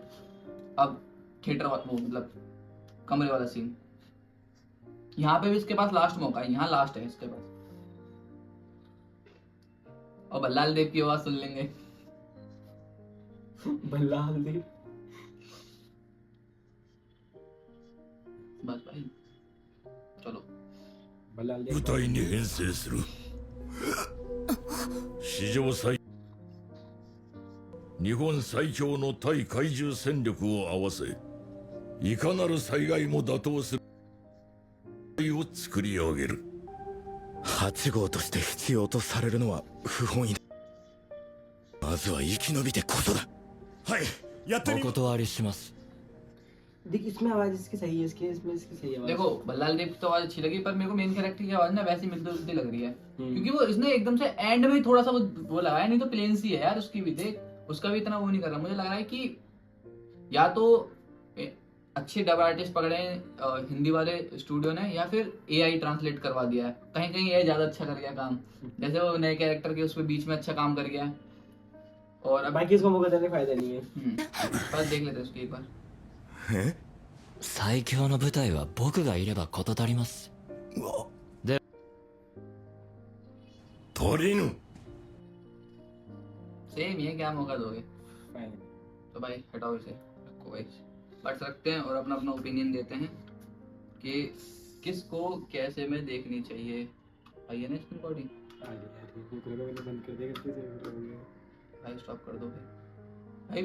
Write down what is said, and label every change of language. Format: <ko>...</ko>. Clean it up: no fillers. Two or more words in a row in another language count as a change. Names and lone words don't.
<hi>अब थिएटर वो मतलब कमरे वाला सीन यहाँ पे भी इसके पास लास्ट मौका है, यहाँ लास्ट है इसके पास। और बल्लाल देव की आवाज सुन लेंगे। बल्लाल देव बस भाई चलो। बल्लाल देव</hi> <ja>部隊に編成する史上最日本最強の対怪獣戦力を合わせいかなる災害も打倒するを作り上げる。 8号として必要とされるのは不本意だ。まずは生き延びてこそだ。はい、やってみ。お断りします。</ja> <hi>देख इसमें आवाज इसकी सही है, इसमें इसकी सही आवाज। देखो बल्लाल देव की तो आवाज अच्छी लगी पर मेरे को मेन कैरेक्टर की आवाज ना वैसी मिलती जुलती लग रही है क्योंकि वो इसने एकदम से एंड में थोड़ा सा वो लगाया, नहीं तो प्लेन सी है यार उसकी भी। देख उसका भी इतना वो नहीं कर रहा। मुझे लग रहा है कि या तो अच्छे</hi> <en>dub artist</en> <hi>पकड़े हिंदी वाले स्टूडियो ने या फिर</hi> <en>AI translate</en> <hi>करवा दिया है। कहीं कहीं एआई ज्यादा अच्छा कर गया काम, जैसे वो नए कैरेक्टर के उसमें बीच में अच्छा काम कर गया। और बाकी इसको मौका देने फायदा नहीं है। बस देख लेते उसकी एक बार।</hi> <ja>最強の部隊は僕がいれば事足ります。で足りぬ。</ja> <hi>सेम ये क्या मौका दोगे? तो भाई हटाओ इसे, रखो भाई। बट्स रखते हैं और अपना अपना ओपिनियन देते हैं कि किसको कैसे में देखनी चाहिए। भाई है ना इसकी रिकॉर्डिंग? भाई स्टॉप कर दो भाई।</hi>